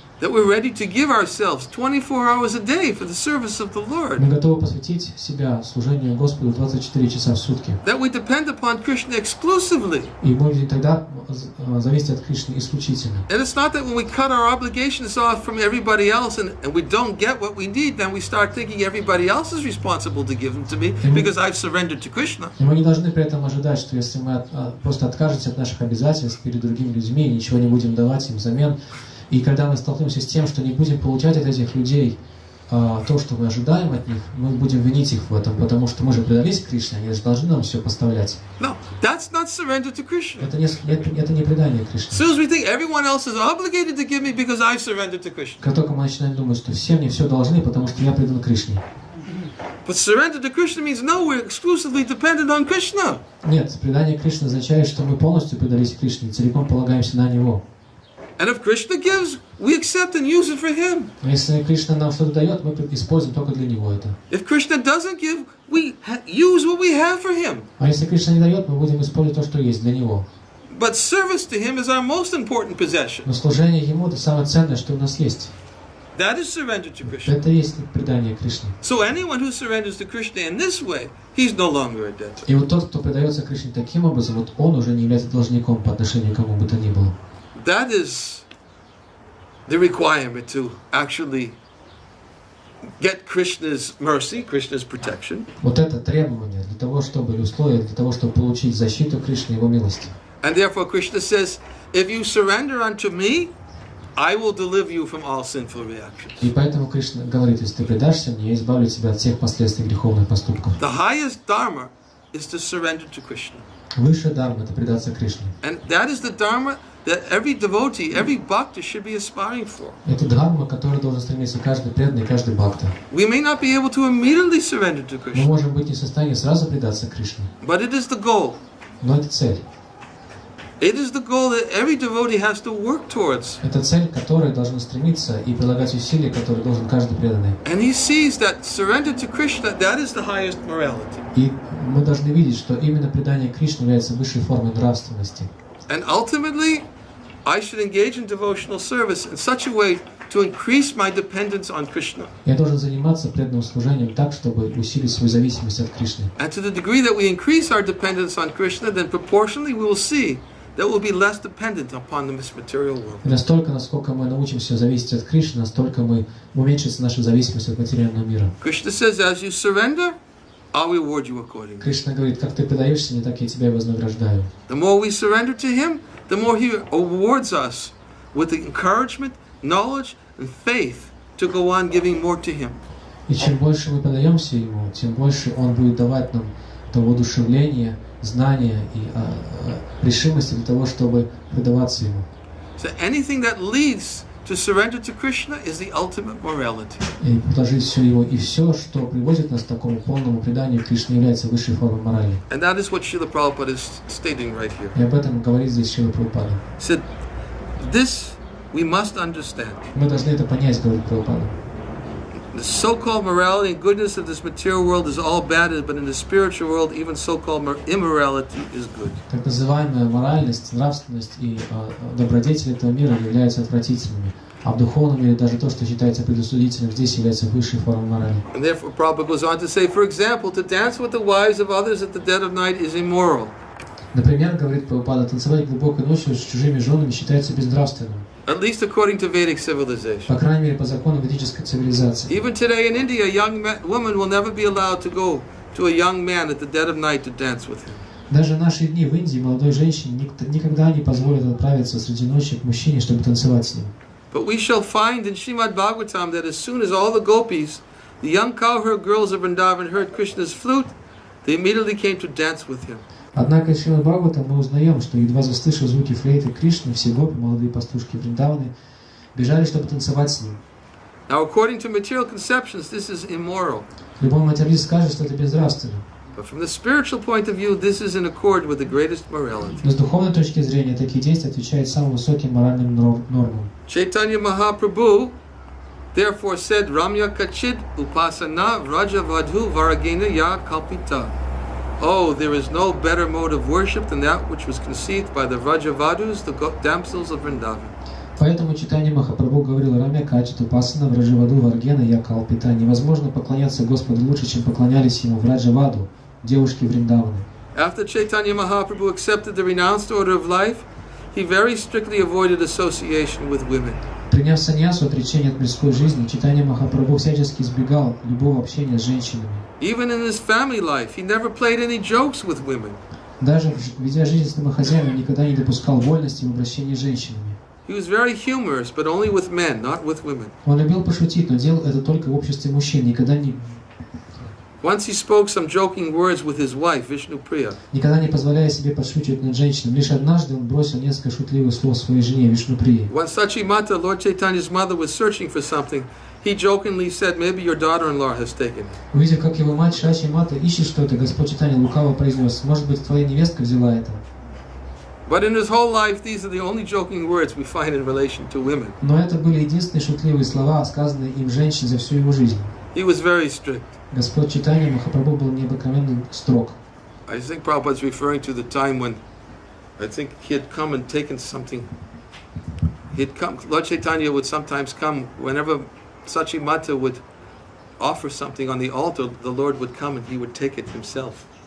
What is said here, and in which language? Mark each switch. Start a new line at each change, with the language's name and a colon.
English: That we're ready to give ourselves 24 hours a day for the service of the Lord.
Russian: Мы готовы посвятить себя служению Господу 24 часа в сутки.
English: That we depend upon Krishna exclusively.
Russian: И мы будем тогда зависеть от Кришны исключительно.
English: And it's not that when we cut our obligations off from everybody else and we don't get what we need, then we start thinking everybody else is responsible to give them to me because I've surrendered to Krishna.
Russian: И мы не должны при этом ожидать, что если мы просто откажемся от наших обязательств перед другими людьми и ничего не будем давать им взамен, и когда мы столкнемся с тем, что не будем получать от этих людей то, что мы ожидаем от них, мы будем винить их в этом, потому что мы же предались Кришне, они же должны нам все поставлять.
English: No, that's not surrender to Krishna.
Russian: Это не предание Кришне.
English: As soon as we think everyone else is obligated to give me because I've surrendered to Krishna.
Russian: Как только мы начинаем думать, что все мне все должны, потому что я предан Кришне.
English: But surrender to Krishna means no, we're exclusively dependent on Krishna.
Russian: Нет, предание Кришне означает, что мы полностью предались Кришне и целиком полагаемся на Него.
English: And if Krishna gives, we accept and use it for Him.
Russian: Если Кришна нам что-то дает, мы используем только для Него это.
English: If Krishna doesn't give, we use what we have for Him.
Russian: А если Кришна не дает, мы будем использовать то, что есть для Него.
English: But service to Him is our most important possession.
Russian: Но служение Ему — это самое ценное, что у нас есть.
English: That is surrender to Krishna.
Russian: Это и есть предание Кришне.
English: So anyone who surrenders to Krishna in this way, he's no longer a debtor.
Russian: И вот тот, кто предается Кришне таким образом, вот он уже не является должником по отношению к кому бы то ни было.
English: That is the requirement to actually get Krishna's mercy, Krishna's protection.
Russian: Вот это требование для того, чтобы, или условие для того, чтобы получить защиту Кришны, Его милости.
English: And therefore Krishna says, if you surrender unto me, I will deliver you from all sinful reactions.
Russian: И поэтому Кришна говорит, если ты предашься мне, я избавлю тебя от всех последствий греховных поступков.
English: The highest dharma is to surrender to Krishna.
Russian: Высшая дharma — это предаться Кришне.
English: And that is the dharma that every devotee, every bhakta should be aspiring for.
Russian: Это дхарма, к которой должен стремиться каждый преданный, каждый бхакта.
English: We may not be able to immediately surrender to
Russian: Мы
English: Krishna,
Russian: можем быть не в состоянии сразу предаться Кришне,
English: but it is the goal.
Russian: но это цель.
English: It is the goal that every devotee has to work towards.
Russian: Это цель, к которой должен стремиться и прилагать усилия, которые должен каждый преданный.
English: And he sees that surrender to Krishna, that is the highest morality.
Russian: И мы должны видеть, что именно предание Кришне является высшей формой нравственности.
English: And ultimately, I should engage in devotional service in such a way to increase my dependence on Krishna.
Russian: Я должен заниматься преданным служением так, чтобы усилить свою зависимость от Кришны.
English: And to the degree that we increase our dependence on Krishna, then proportionally we will see that we'll be less dependent upon this material world.
Russian: И настолько, насколько мы научимся зависеть от Кришны, настолько уменьшится наша зависимость от материального мира.
English: Krishna says, as you surrender, I'll reward you accordingly.
Russian: Кришна говорит, как ты предаешься, не так я тебя и вознаграждаю.
English: The more we surrender to Him, the more He awards us with the encouragement, knowledge, and faith to go on giving more to Him.
Russian: И чем больше мы предаемся Ему, тем больше Он будет давать нам то воодушевление, знания и решимости для того, чтобы предаваться Ему.
English: So anything that leads to surrender to Krishna is the ultimate morality.
Russian: И положить все Его, и все, что приводит нас к такому полному преданию Кришне, является высшей формой морали.
English: And that is what Srila Prabhupada is stating right here.
Russian: И об этом говорит здесь Шрила Прабхупада.
English: He said, this we must understand.
Russian: Мы должны это понять, говорит Прабхупада.
English: The so-called morality and goodness of this material world is all bad, but in the spiritual world, even so-called immorality is good.
Russian: Так называемая моральность, нравственность и добродетель этого мира являются отвратительными, а в духовном мире даже то, что считается предосудительным, здесь является высшей формой морали.
English: And therefore, Prabhupada goes on to say, for example, to dance with the wives of others at the dead of night is immoral.
Russian: Например, говорит Прабхупада, танцевать глубокой ночью с чужими женами считается безнравственным.
English: At least according to Vedic civilization.
Russian: По крайней мере, по закону ведической цивилизации.
English: Even today in India, a young woman will never be allowed to go to a young man at the dead of night to dance with him.
Russian: Даже в наши дни в Индии молодой женщине никогда не позволят отправиться среди ночи к мужчине, чтобы танцевать с ним.
English: But we shall find in Srimad Bhagavatam that as soon as all the gopis, the young cowherd girls of Vrindavan, heard Krishna's flute, they immediately came to dance with him.
Russian: Однако из Шримад Бхагаватам мы узнаем, что едва заслышав звуки флейты Кришны, все гопи, молодые пастушки Вриндаваны, бежали, чтобы танцевать с ним.
English: Now, according to material conceptions, this is immoral.
Russian: Любой материалист скажет, что это безнравственно.
English: But from the spiritual point of view, this is in accord with the greatest morality.
Russian: Но с духовной точки зрения такие действия отвечают самым высоким моральным нормам.
English: Chaitanya Mahaprabhu therefore said,
Sanskrit: Ramya Kachid Upasana Vrajavadhu Varagena Ya Kalpita.
English: Oh, there is no better mode of worship than that which was conceived by the Vrajavadus, the damsels of Vrindavan.
Russian: Поэтому Чайтанья Махапрабху говорил:
Sanskrit: Рамя Качиту Пасана Враджаваду Варгена Я Калпита.
Russian: Невозможно поклоняться Господу лучше, чем поклонялись Ему Враджаваду, девушки Вриндаваны.
English: After Chaitanya Mahaprabhu accepted the renounced order of life, he very strictly avoided association with women.
Russian: Приняв саньясу, отречение от мирской жизни, Чайтанья Махапрабху всячески избегал любого общения с женщинами.
English: Even in his family life, he never played any jokes with women.
Russian: Даже ведя жизнь с домохозяином, никогда не допускал вольности в обращении с женщинами.
English: He was very humorous, but only with men, not with women.
Russian: Он любил пошутить, но делал это только в обществе мужчин, никогда не позволяя себе подшучивать над женщинами. Лишь однажды он бросил несколько шутливых слов своей жене Вишнуприи.
English: When Sachimata, Lord Chaitanya's mother, was searching for something, he jokingly said, "Maybe your daughter-in-law has taken it."
Russian: Увидев, как его мать Шачи Мата ищет что-то, Господь Чайтанья лукаво произнес: может быть, твоя невестка взяла это.
English: But in his whole life, these are the only joking words we find in relation to women.
Russian: Но это были единственные шутливые слова, сказанные им женщине за всю его жизнь.
English: He was very strict.
Russian: Господь Чайтанья Махапрабху был необыкновенно строг.
English: I think Prabhupada is referring to the time when I think he had come and taken something. He'd come. Lord Chaitanya would sometimes come whenever Sachimata would offer something on the altar. The Lord would come and he would take it himself.